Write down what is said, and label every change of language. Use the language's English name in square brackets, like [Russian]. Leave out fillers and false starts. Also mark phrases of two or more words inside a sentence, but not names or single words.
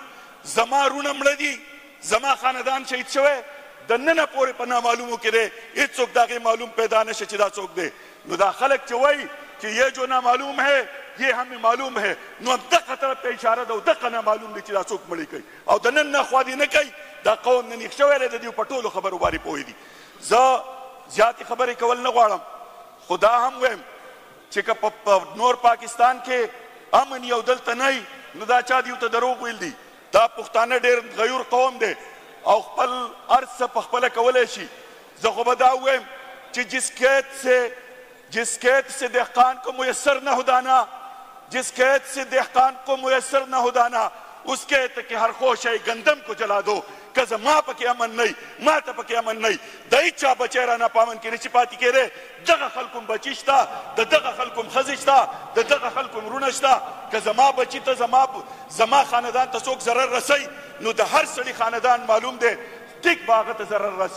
[Pashto] زما رونه مړه دي, زما خاندان شهید شوی, د ننه پورې په نامعلومو کې دی, هېڅوک د هغې معلوم پیدا نشه چې دا څوک دی. نو دا خلک چې وایي [Urdu] کہ یہ جو نامعلوم ہے یہ ہمیں معلوم ہے, [Pashto] نو اب دقه طرف ته اشاره ده, او دقه نامعلوم دی چې دا څوک مړی کوي, او د نن نه خوا دې نه کوي. دا قوم نن یې شوی دی, د دې په ټولو خبرو باندې پوهې دي. زه زیاتې خبرې کول نه غواړم, خو دا هم وایم چې که په نور پاکستان کې امن یو دلته نه وي, نو دا چا دیو ته دروغ ویل دي. دا پښتانه ډېر غیور قوم دی, او خپل هر څه په خپله کولی شي. زه خو به دا ووایم چې [Urdu] جس قید سے دہقان کو میسر نہ ہو دانا، جس قید سے دہقان کو میسر نہ ہو دانا، اس قید کہ ہر خوشے گندم کو جلا دو. [Pashto] که زما پکې امن نه ما ته پکې امن نه د هیچا بچی رانه په امن کې نشي پاتې کېدی. دغه خلکو بچي شته، د دغه خلکو ښځې شته، د دغه خلکو وروڼه شته. که زما بچي ته زما خاندان ته څوک ضرر رسوي نو د هر سړي خاندان معلوم دی ټیک به هغه ته ضرر رسي.